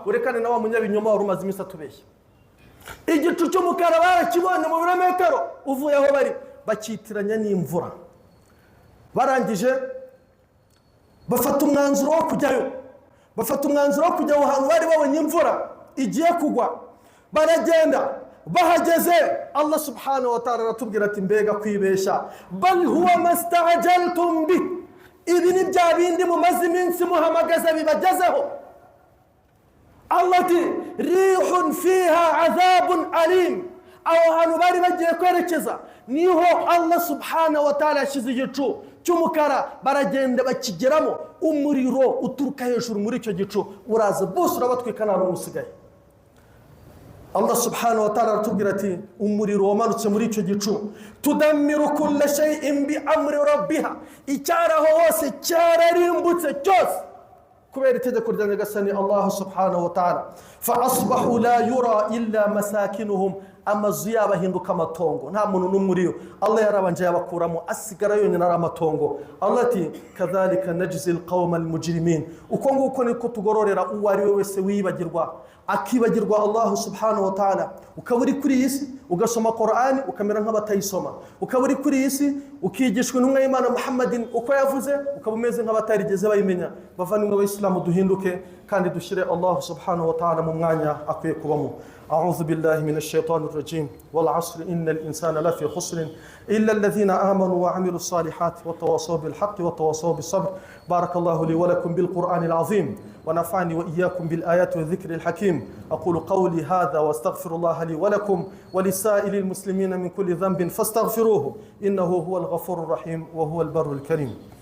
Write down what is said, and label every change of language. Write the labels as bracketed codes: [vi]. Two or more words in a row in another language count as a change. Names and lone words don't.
[rw] Urekane na wa munyabinyoma wari umaze iminsi atubeshya. Igicu cy'umukara barakibonye mu birometero uvuye aho bari, bakitiranya n'imvura. Barangije bafata umwanzuro wo kujyayo, bafata umwanzuro wo kujya ahantu bari babonye imvura igiye kugwa. Baragenda, bahageze [ar] الله سبحانه وتعالى [rw] aratubwira ati mbega kwibeshya, [ar] بل هو ما استعجلتم به, [rw] ibi ni bya bindi mumaze iminsi muhamagaza bibagezeho. [ar] Allah ati ريح فيها عذاب أليم, [rw] aho hantu bari bagiye kwerekeza niho [ar] الله سبحانه وتعالى [rw] yashyize igicu cy'umukara. Baragenda bakigeramo, umuriro uturuka hejuru muri icyo gicu uraza bose urabatwika nta n'umwe usigaye. [ar] الله سبحانه وتعالى [rw] aratubwira ati umuriro wamanutse muri icyo gicu, [ar] تدمر كل شيء بأمر ربها, [rw] icyaraho hose cyararimbutse cyose kubera itegeko rya Nyagasani [ar] الله سبحانه وتعالى. فأصبحوا لا يرى إلا مساكنهم, [rw] amazu yabo ahinduka amatongo, nta muntu n'umwe uriyo. Allah yarabanje yabakuramo asigara yonyine ari amatongo. Allah ati [ar] كذلك نجزي القوم المجرمين, [rw] uko nguko niko tugororera uwo ari we wese wibagirwa akibagirwa [ar] الله سبحانه وتعالى. [rw] Ukaba uri kuri iyi si ugasoma Qur'ani ukamera nk'abatayisoma, ukaba uri kuri iyi si ukigishwa intumwa y'Imana Muhammadin uko yavuze ukaba umeze nk'abatarigeze bayimenya. Bavandimwe b'Islamu, duhinduke kandi dushyire [ar] الله سبحانه وتعالى [rw] mu mwanya akwiye kubamo. [ar] أعوذ بالله من الشيطان الرجيم والعصر إن الإنسان لفي خسر إلا الذين آمنوا وعملوا الصالحات وتواصوا بالحق وتواصوا بالصبر. بارك الله لي ولكم بالقرآن العظيم ونفعني وإياكم بالآيات والذكر الحكيم. أقول قولي هذا واستغفر الله لي ولكم ولسائر المسلمين من كل ذنب فاستغفروه إنه هو الغفور الرحيم وهو البر الكريم.